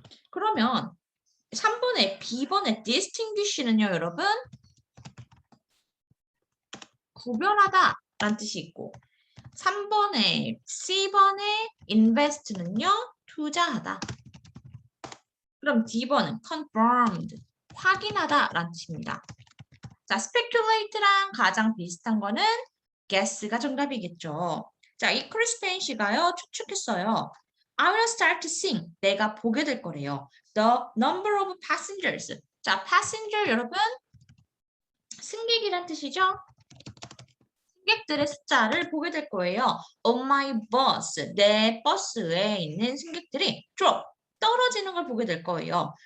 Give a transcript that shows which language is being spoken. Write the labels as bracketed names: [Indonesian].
[Korean] 그러면 3번의 B번의 distinguish는요, 여러분 구별하다라는 뜻이 있고 3번의 C번의 invest는요, 투자하다. 그럼 D번은 confirmed, 확인하다라는 뜻입니다. 자, speculate랑 가장 비슷한 거는 guess가 정답이겠죠. 자, 이 크리스펜 씨가요, 추측했어요. [English] I will start to sing. [Korean] 내가 보게 될 거래요. [English] The number of passengers. [Korean] 자, passenger 여러분, 승객이란 뜻이죠? 승객들의 숫자를 보게 될 거예요. [English] On my bus. [Korean] 내 버스에 있는 승객들이 drop. 떨어지는 걸 보게 될 거예요.